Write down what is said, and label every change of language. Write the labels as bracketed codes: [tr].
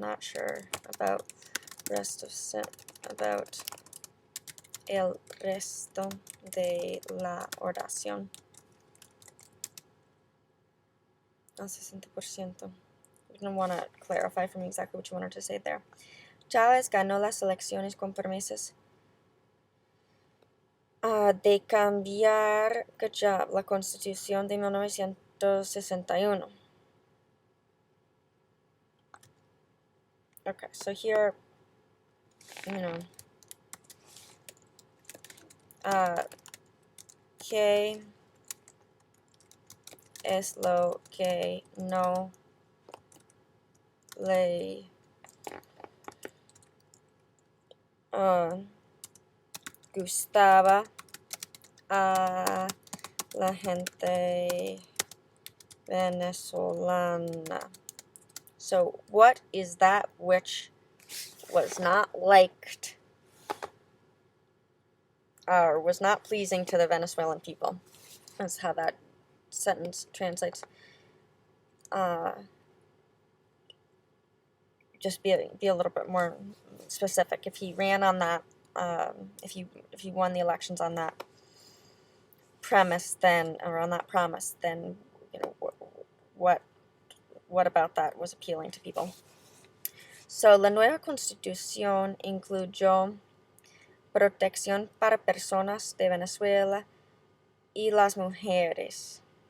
[en] Not sure about the rest of about [es] el resto de la oración. Al 60%. [en] You don't want to clarify for me exactly what you wanted to say there. [es] Chávez ganó las elecciones con promesas de cambiar la Constitución de 1961. [en] Okay, so here, [es] ¿qué es lo que no le gustaba a la gente venezolana? [en] So, what is that which was not liked or was not pleasing to the Venezuelan people? That's how that sentence translates. Just be a little bit more specific. If he ran on that, if he won the elections on that premise, then, or on that promise, then, what about that was appealing to people? [es] So, la nueva constitución incluyó protección para personas de Venezuela y las mujeres.